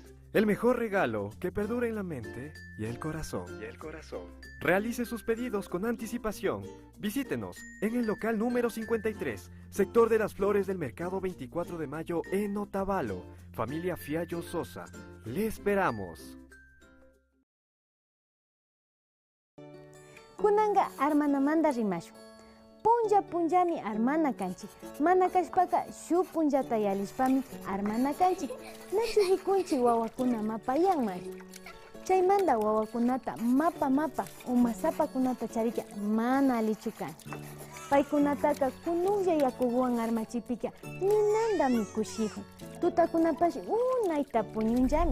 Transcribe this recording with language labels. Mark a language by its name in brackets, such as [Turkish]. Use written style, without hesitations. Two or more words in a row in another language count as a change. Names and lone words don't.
[Spanish] El mejor regalo que perdura en la mente y el corazón. Realice sus pedidos con anticipación. Visítenos en el local número 53, sector de las Flores del Mercado 24 de Mayo en Otavalo. Familia Fiallo Sosa. Le esperamos. [Quechua] Kunanga Armanamanda Rimashu. Punjami armana kanchi. Mana kashpaka shu punjata yalishpami armana kanchi. Nachu hikunchi wawakuna mapayan mari. Chaymanda wawakunata mapa umasapa kunata charika mana alichukan. Paikunataka kunuya yakuguan armachipika ninanda mikushihu. Tutakunapashi unaita puñunjami.